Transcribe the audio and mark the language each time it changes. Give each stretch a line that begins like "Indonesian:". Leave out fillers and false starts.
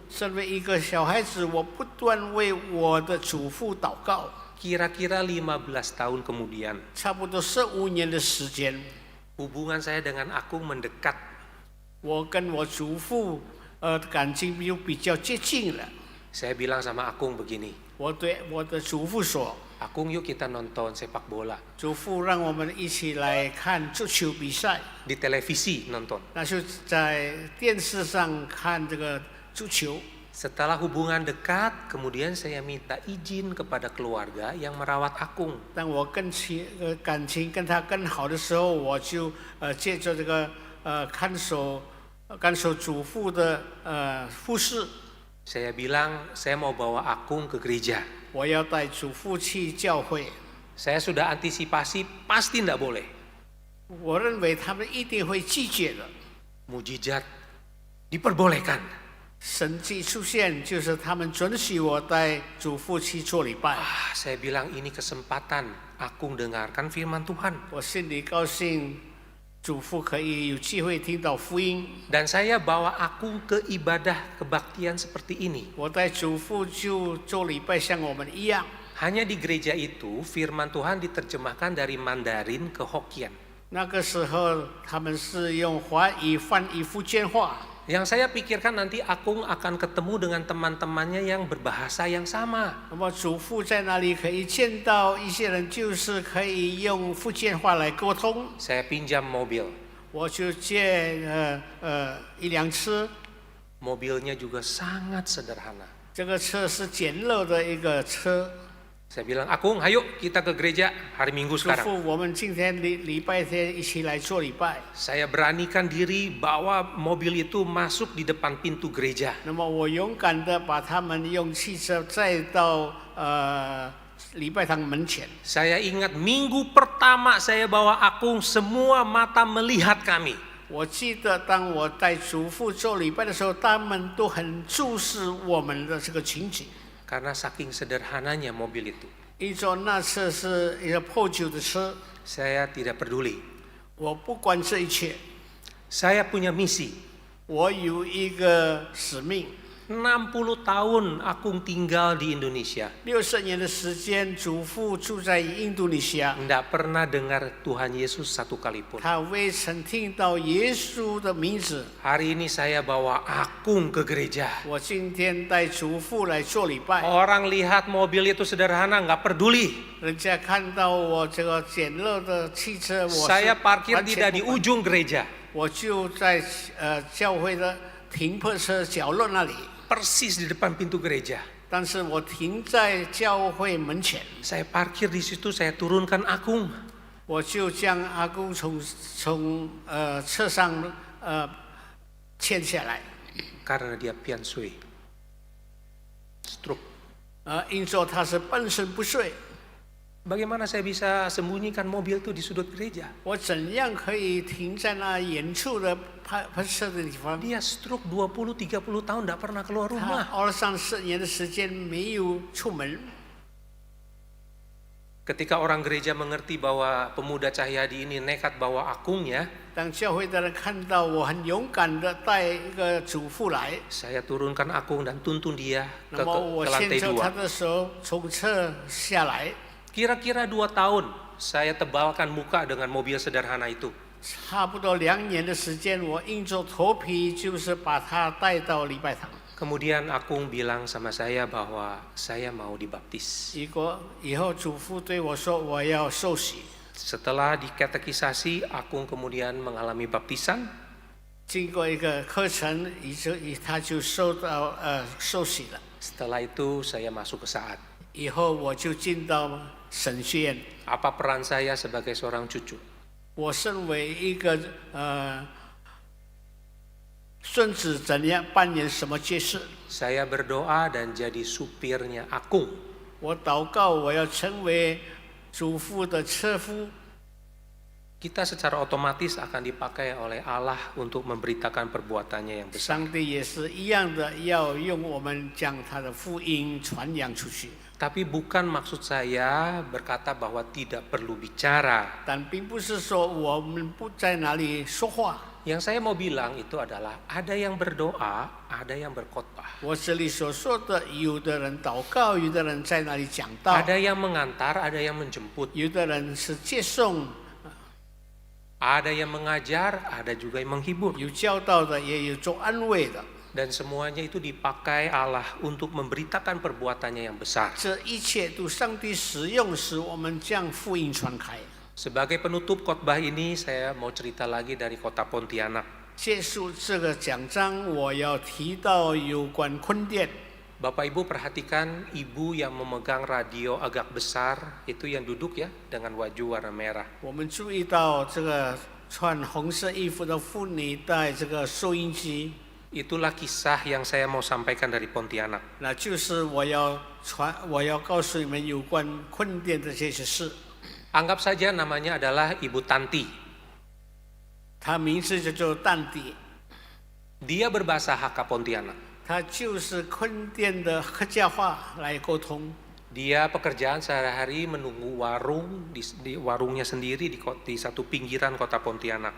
Chinese: 身为一个小孩子，我不断为我的祖父祷告。
Indonesian: Kira-kira 15 tahun kemudian,
Chinese: 差不多15年的时间，
Indonesian: hubungan saya dengan Akung mendekat.
Chinese: 我跟我祖父感情又比较接近了。
Indonesian: Saya bilang sama Akung begini,
Chinese: 我对我的祖父说
Indonesian: Akung yuk kita nonton sepak bola.
Chinese: 祖父让我们一起来看足球比赛，
Indonesian: Di televisi nonton.
Chinese: 那就在电视上看这个足球。
Indonesian: Setelah hubungan dekat, kemudian saya minta izin kepada keluarga yang merawat Akung.
Chinese: 当我感情跟他更好的时候，我就借着这个看守祖父的护士，
Indonesian: Saya bilang, saya mau bawa Akung ke gereja.
Chinese: 我要带祖父去教会。
Indonesian: Saya sudah antisipasi, pasti tidak boleh.
Chinese: 我认为他们一定会拒绝的。
Indonesian: Mujizat diperbolehkan.
Chinese: 神迹出现，就是他们准许我带祖父去做礼拜。
Indonesian: Saya bilang ini kesempatan Akung dengarkan firman Tuhan.
Chinese: 我心里高兴，祖父可以有机会听到福音。
Indonesian: Dan saya bawa Akung ke ibadah kebaktian seperti ini.
Chinese: 我带祖父就做礼拜，像我们一样。
Indonesian: Hanya di gereja itu firman Tuhan diterjemahkan dari Mandarin ke Hokkien.
Chinese: 那个时候他们是用华语翻译福建话。
Indonesian: Yang saya pikirkan nanti Akung akan ketemu dengan teman-temannya yang berbahasa yang sama.
Chinese: 那么祖父在那里可以见到一些人，就是可以用福建话来沟通。
Indonesian: Saya pinjam mobil.
Chinese: 我就借一辆车，
Indonesian: Mobilnya juga sangat sederhana.
Chinese: 这个车是简陋的一个车。
Indonesian: Saya bilang, Akung, ayo kita ke gereja hari Minggu
Chinese: 嘱
Indonesian: sekarang.
Chinese: 咐我们今天礼拜天一起来做礼拜。
Indonesian: Saya beranikan diri bawa mobil itu masuk di depan pintu gereja.
Chinese: 那么我勇敢的把他们用汽车载到礼拜堂门前。
Indonesian: Saya ingat minggu pertama saya bawa Akung, semua mata melihat kami.
Chinese: 我记得当我带祖父做礼拜的时候，他们都很注视我们的这个情景。
Indonesian: Karena saking sederhananya mobil itu.
Chinese: 因着那车是一个破旧的车，
Indonesian: Saya tidak peduli.
Chinese: 我不管这一切，
Indonesian: Saya punya misi.
Chinese: 我有一个使命。
Indonesian: 60 tahun Akung tinggal di Indonesia.
Chinese: 60年的时间，祖父住在印度尼西亚，
Indonesian: Tidak pernah dengar Tuhan Yesus satu kali pun.
Chinese: 他未曾听到耶稣的名字。
Indonesian: Hari ini saya bawa Akung ke gereja.
Chinese: 我今天带祖父来做礼拜，
Indonesian: Orang lihat mobil itu sederhana, nggak peduli.
Chinese: 人家看到我这个简陋的汽车，我是
Indonesian: Saya parkir
Chinese: 完
Indonesian: tidak
Chinese: 全
Indonesian: di
Chinese: 不管
Indonesian: ujung gereja.
Chinese: 我就在教会的停泊车角落那里，
Indonesian: Persis di depan pintu gereja.
Chinese: 但是我停在教会门前，
Indonesian: Saya parkir di situ, saya turunkan Akung.
Chinese: 我就将阿公从车上牵下来，
Indonesian: Karena dia pian sui. Stroke.
Chinese: 因着他是半身不遂，
Indonesian: Bagaimana saya bisa sembunyikan mobil itu di sudut gereja?
Chinese: 我怎样可以停在那远处的拍摄的地方？
Indonesian: Dia stroke 20-30 tahun tidak pernah keluar
Chinese: 他
Indonesian: rumah.
Chinese: 24年的时间没有出门。
Indonesian: Ketika orang gereja mengerti bahwa pemuda Cahyadi ini nekat bawa Akungnya,
Chinese: 当教会的人看到我很勇敢的带一个祖父来，
Indonesian: saya turunkan Akung dan tuntun dia
Chinese: 那么我
Indonesian: ke
Chinese: 牵
Indonesian: lantai
Chinese: 着他
Indonesian: 2.
Chinese: 的手从车下来，
Indonesian: Kira-kira 2 tahun saya tebalkan muka dengan mobil sederhana itu.
Chinese: 差不多2年的时间，我硬着头皮就是把他带到礼拜堂。
Indonesian: Kemudian Akung bilang sama saya bahwa saya mau dibaptis.
Chinese: 以后祖父对我说我要受洗，
Indonesian: Setelah dikatekisasi, Akung kemudian mengalami baptisan.
Chinese: 经过一个课程，他就受到受洗了。
Indonesian: Setelah itu saya masuk ke Saat.
Chinese: 以后我就进到神学院，
Indonesian: Apa peran saya sebagai seorang cucu?
Chinese: 我身为一个孙子，怎样扮演什么角色？
Indonesian: Saya berdoa dan jadi supirnya Akung.
Chinese: 我祷告，我要成为祖父的车夫。
Indonesian: Kita secara otomatis akan dipakai oleh Allah untuk memberitakan perbuatannya yang besar.
Chinese: 上帝也是一样的，要用我们将他的福音传扬出去。
Indonesian: Tapi bukan maksud saya berkata bahwa tidak perlu bicara.
Chinese: 但并不是说我们不在哪里说话。
Indonesian: Yang saya mau bilang itu adalah ada yang berdoa, ada yang berkhotbah.
Chinese: 我这里所说的，有的人祷告，有的人在那里讲道，
Indonesian: Ada yang mengantar, ada yang menjemput.
Chinese: 有的人是接送，
Indonesian: Ada yang mengajar, ada juga yang menghibur.
Chinese: 有教导的，也有做安慰的。
Indonesian: Dan semuanya itu dipakai Allah untuk memberitakan perbuatannya yang besar.
Chinese: 这一切都上帝使用，使我们将福音传开。
Indonesian: Sebagai penutup khotbah ini, saya mau cerita lagi dari kota Pontianak.
Chinese: 结束这个讲章，我要提到有关坤甸。
Indonesian: Bapak Ibu perhatikan ibu yang memegang radio agak besar, itu yang duduk ya, dengan baju warna merah.
Chinese: 我们注意到这个穿红色衣服的妇女带这个收音机，
Indonesian: Itulah kisah yang saya mau sampaikan dari Pontianak.
Chinese: 那就是我要告诉你们有关坤甸的这些事。
Indonesian: Anggap saja namanya adalah Ibu Tanti.
Chinese: 她名字就叫淡迪，
Indonesian: Dia berbahasa Hakka Pontianak.
Chinese: 她就是坤甸的客家话来沟通。
Indonesian: Dia pekerjaan sehari-hari menunggu warung di warungnya sendiri di satu pinggiran kota Pontianak.